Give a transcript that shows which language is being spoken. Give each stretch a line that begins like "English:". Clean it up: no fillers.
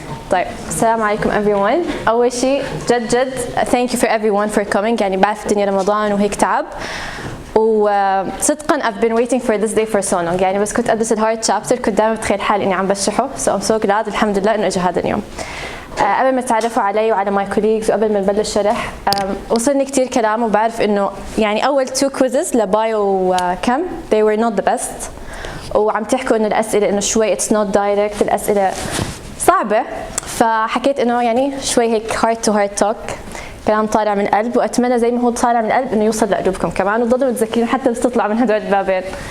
Arabic: طيب السلام عليكم
English: everyone.
Arabic: أول شيء جد
English: thank you for everyone for coming.
Arabic: يعني بعرف الدنيا رمضان وهيك تعب، وصدقا
English: I've been waiting for this day for so long.
Arabic: يعني بس كنت أدرس
English: الهارد شابتر
Arabic: كنت دائما بتخيل حالي إني عم بشرحه،
English: so I'm so glad
Arabic: الحمد لله إنه إجا هذا اليوم. قبل ما تعرفوا علي وعلى
English: my colleagues
Arabic: وقبل ما نبلش شرح، وصلني كتير كلام وبعرف إنه يعني أول 2
English: quizzes
Arabic: لبايو وكم
English: they were not the best،
Arabic: وعم تحكوا إنه الأسئلة إنه شوي
English: it's not direct،
Arabic: الأسئلة صعبة، فحكيت إنه يعني شوي هيك
English: heart to heart talk،
Arabic: كلام طالع من القلب، وأتمنى زي ما هو طالع من القلب إنه يوصل لقلوبكم كمان وتضلوا متذكرين حتى بس تطلع من هدول البابين.